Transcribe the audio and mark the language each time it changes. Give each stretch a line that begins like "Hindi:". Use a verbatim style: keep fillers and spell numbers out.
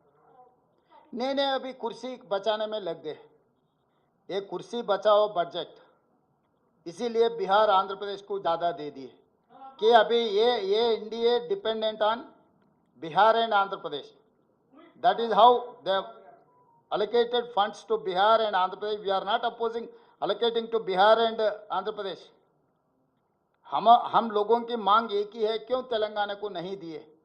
Hindi: नहीं नहीं अभी कुर्सी बचाने में लग गए, ये कुर्सी बचाओ बजट, इसीलिए बिहार आंध्र प्रदेश को ज़्यादा दे दिए कि अभी ये ये
English: India dependent on Bihar and Andhra Pradesh, that is how they have allocated funds to Bihar and Andhra Pradesh. We are not opposing allocating to Bihar and uh, Andhra Pradesh.
Hindi: हम हम लोगों की मांग एक ही है, क्यों तेलंगाना को नहीं दिए?